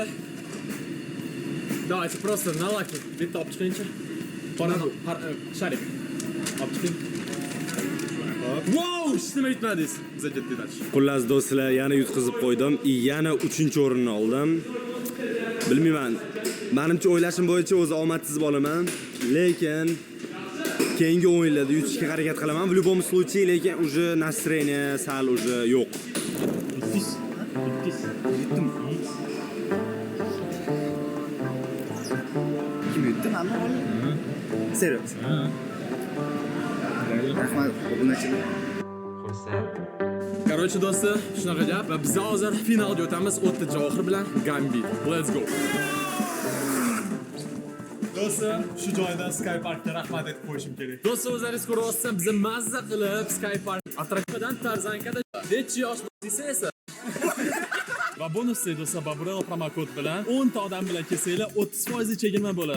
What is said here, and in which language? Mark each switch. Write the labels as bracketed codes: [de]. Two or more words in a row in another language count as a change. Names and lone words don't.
[ru] Давайте просто на лаки. [uz] Bitta olib chiqingchi. Qorani sharik. Olib chiqing. Wow, hech nima yutmadingiz. Biza ketdik. Xullas do'stlar, yana yutqizib qo'ydim. Yana 3-o'rinni oldim. Bilmayman. Menimcha o'ylashim bo'yicha o'zi omadsiz bolaman, lekin keyingi o'yinlarda yutishga harakat qilaman. [ru] В любом случае, lekin уже настроение sal уже yo'q. [uz] Kim yutdi? Serios. Rahmat, obunachilar. Xursand. Короче, do'stlar, shunaqa gap va biz hozir finalga o'tamiz 4-oxir bilan Gambit. [en] Let's go. [uz] Do'stlar, shu joyda Sky Parkga rahmat aytib qo'yishim kerak. Do'stlar, o'zlaringiz ko'ryapsizlar, biz mazza qilib Sky Park attraksiondan Tarzankada necha yosh bo'lsa esa va bonusli do'stlar, Baburel promokod bilan 10 ta odam bilan kelsanglar 30% chegirma bo'ladi.